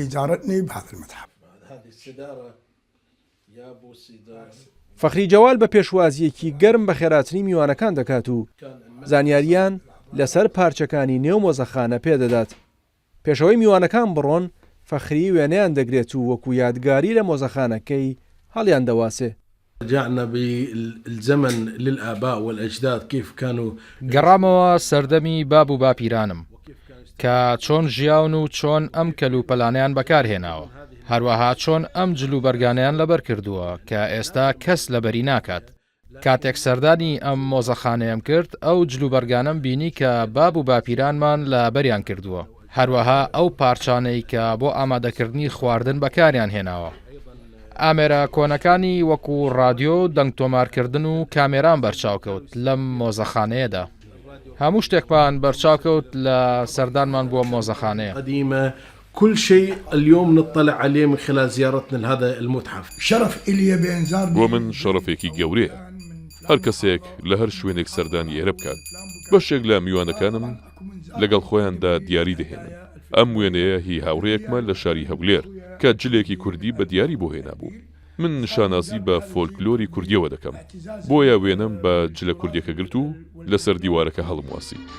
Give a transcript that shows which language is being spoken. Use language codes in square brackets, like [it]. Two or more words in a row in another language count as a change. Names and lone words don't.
[ckb] فەخری جەوال بە پێشوازیەکی گەرم بە خێراتنی میوانەکان دەکات و زانیاریان لەسەر پارچەکانی نێو مۆزەخانە پێدەدات. پێشەوەی میوانەکان بڕۆن فەخری وێنەیان دەگرێت و وەکو یادگاری لە مۆزەخانەکەی هەڵیان دەواسێ. [ar] رجعنا بالزمن للآباء والأجداد كيف كانوا. [ckb] گەڕامەوە سەردەمی باب و باپیرانم کە چۆن ژیاون و چۆن ئەم کەلوپەلانیان بەکارهێناوە. هەروەها چۆن ئەم جلوبەرگانیان لەبەر کردووە کە ئێستا کەس لەبەری ناکات. کاتێک سەردانی ئەم مۆزەخانەیەم کرد ئەو جلوبەرگانم بینی کە باب و باپیرانمان لە بەریان کردووە. هەروەها ئەو پارچانەی کە بۆ ئامادەکردنی خواردن بەکاریان هێناوە. ئامێرە کۆنەکانی وەکو ڕادیۆ، دەنگ تۆمارکردن و کامێران بەرچاوکەوت لەم مۆزەخانەیەدا. هەموو شتێکمان بەرچاوکەوت لە سەردانمان بۆ مۆزەخانەیە. [ar] كل شيء اليوم نطلع عليه من خلال زيارتنا لهذا المتحف. شرف إلي بإنزار [ckb] ومن شرفێکی گەورەیە هەر کەسێک لە هەر شوێنێک سەردانی ئێرە بکات. بەشێک لە میوانەکانم لەگەڵ خۆیاندا دیاری دەهێنن. ئەم وێنەیە هی هاوڕێیەکمە لە شاری هەولێر کە جلێکی کوردی بە دیاری بۆ هێنا بوو. من شانازی بە فۆلکلۆری کوردیەوە دەکەم بۆیە وێنەم بە جلە کوردیەکە گرت و لەسەر دیوارەکە هەڵمواسی.